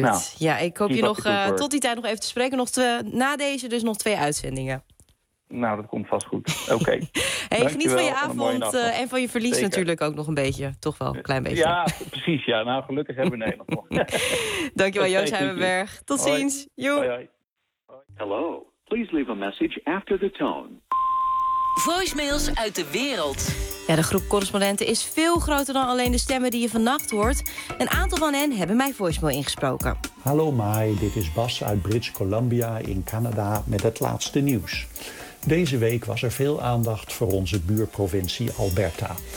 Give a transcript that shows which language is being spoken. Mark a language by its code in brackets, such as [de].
[nl] Nou, ja, ik hoop je nog tot die tijd nog even te spreken. Na deze dus nog 2 uitzendingen. Nou, dat komt vast goed. Oké. Hey, geniet van je avond en van je verlies. Zeker. Natuurlijk ook nog een beetje. Toch wel een klein beetje. Ja, precies. Ja. Nou, gelukkig hebben we Nederland nog. Dankjewel, Joost Heimenberg. Tot ziens. Hoi. Hallo. [en] Please leave a message after the tone. [nl] Voicemails uit de wereld. Ja, de groep correspondenten is veel groter dan alleen de stemmen die je vannacht hoort. Een aantal van hen hebben mijn voicemail ingesproken. Hallo Mai, dit is Bas uit British Columbia in Canada met het laatste nieuws. Deze week was er veel aandacht voor onze buurprovincie Alberta.